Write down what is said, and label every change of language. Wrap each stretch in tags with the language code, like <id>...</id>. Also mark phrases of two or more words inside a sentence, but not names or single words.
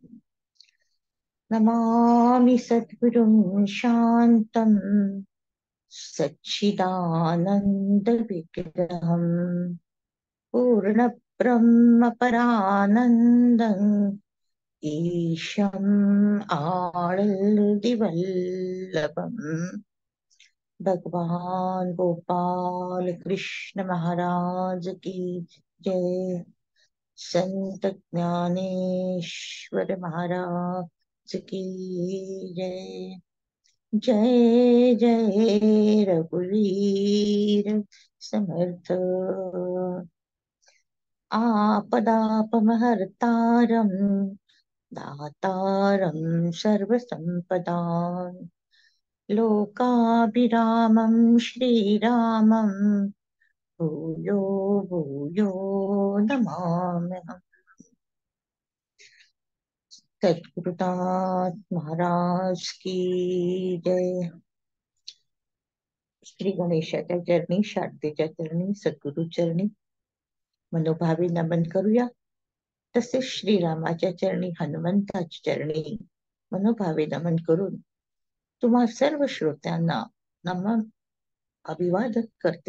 <sa>नमामि सद्गुरुं शान्तं सच्चिदानन्दविग्रहम् पूर्णब्रह्मपरानन्दं ईशम् आळल्दिवल्लभम् भगवान गोपाल कृष्ण महाराज</sa> <hi>की जय. संत ज्ञानेश्वर महाराज की जय.</hi> <mr>जय जय रघुवीर समर्थ.</mr> <sa>आपदापमहर्तारं दातारं सर्वसंपदां लोकाभिरामं श्रीरामं भूयो भूयो नमाम्यहम्.</sa> <hi>सद्गुरुनाथ महाराज की जय.</hi> <mr>श्री गणेशाच्या चरणी, शारदेच्या चरणी, सद्गुरु चरणी मनोभावी नमन करूया. तसेच श्रीरामाच्या चरणी, हनुमंताच्या चरणी मनोभावे नमन करून तुम्हा सर्व श्रोत्यांना नमन अभिवादन करते.</mr>